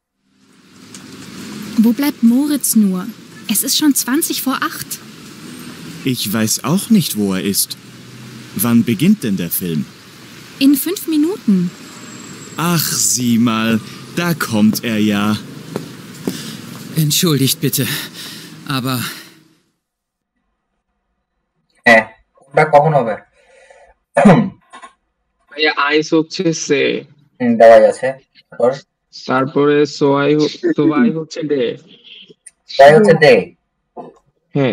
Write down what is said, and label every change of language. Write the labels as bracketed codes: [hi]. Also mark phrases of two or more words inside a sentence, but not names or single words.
[de] Wo bleibt Moritz nur? Es ist schon 7:20. Ich weiß auch nicht, wo er ist. Wann beginnt denn der Film? In 5 Minuten. Ach, sieh mal, da kommt er ja. Entschuldigt bitte, aber... [bn] হ্যাঁ, কোনটা কখন হবে? ভাইয়া আইস হচ্ছে সে। দেওয়াই আছে। তারপরে সোয়াই হচ্ছে ডে। ড্রাই হচ্ছে ডে। হ্যাঁ।